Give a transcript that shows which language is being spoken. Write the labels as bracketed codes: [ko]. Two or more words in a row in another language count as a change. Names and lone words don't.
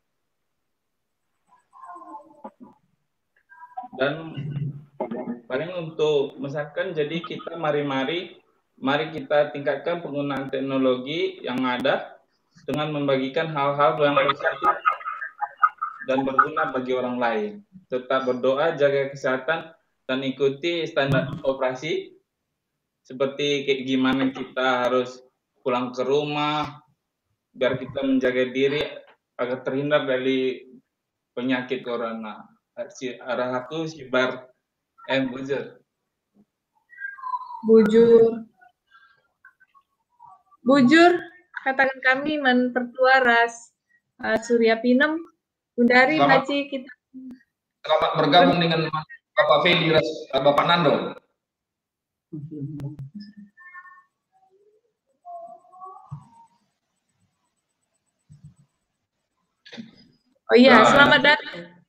[id] Dan paling untuk misalkan, jadi kita mari kita tingkatkan penggunaan teknologi yang ada dengan membagikan hal-hal yang positif dan berguna bagi orang lain. Tetap berdoa, jaga kesehatan, dan ikuti standar operasi seperti kayak gimana kita harus pulang ke rumah biar kita menjaga diri agar terhindar dari penyakit corona. [btx] Arah aku sibar bujur katakan kami menpertua ras Surya Pinem Undari Haji kita. [id] Selamat bergabung dengan Bapak Fedi, Bapak Nando. Oh iya, selamat datang.